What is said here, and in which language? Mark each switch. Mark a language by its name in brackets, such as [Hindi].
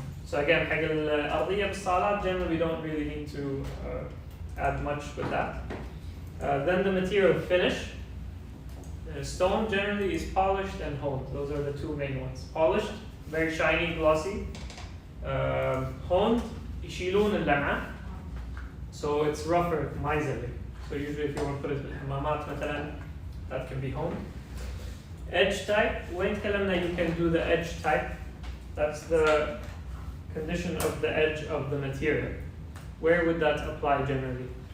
[English] So again, [Arabic] حق الأرضية بالصالات, [English] generally we don't really need to add much with that. Then the material finish. Stone generally is polished and honed. Those are the two main ones. Polished, very shiny, glossy. [Arabic] Honed, يشيلون اللمعة. [English] So it's rougher, miserly. So usually if you want to put it [Arabic] بالحمامات مثلا, [English] that can be honed. Edge type, when [Arabic] تكلمنا [English] you can do the edge type. That's the condition of the edge of the material. Where would that apply generally?